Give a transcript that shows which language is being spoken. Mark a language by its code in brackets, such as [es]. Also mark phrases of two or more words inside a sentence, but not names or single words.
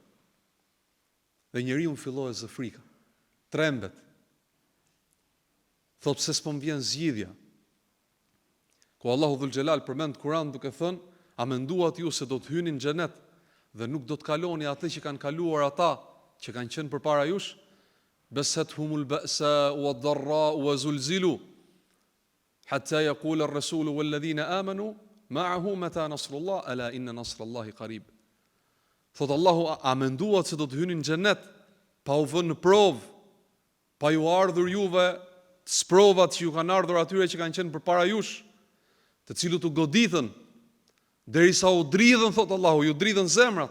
[sq] Dhe njeriu filloi zë frika, trembet. Thot se s'po më vjen zgjidhja. Ku Allahu [ar] ذو الجلال [sq] përmend Kur'an duke thënë, a menduat ju se do të hynin në xhenet dhe nuk do të kaloni atë që kanë kaluar ata që kanë qenë përpara jush? [ar] مستهم البأساء والضراء وزلزلوا حتى يقول الرسول والذين آمنوا معه متى نصر الله ألا إن نصر الله قريب. [sq] Thot Allahu, a menduat se do të hynin në xhenet pa u vënë në provë, pa ju ardhur juve sprovat që ju kanë ardhur atyre që kanë qenë përpara jush, të cilët u goditën derisa u dridhën, thot Allahu, ju dridhën zemrat.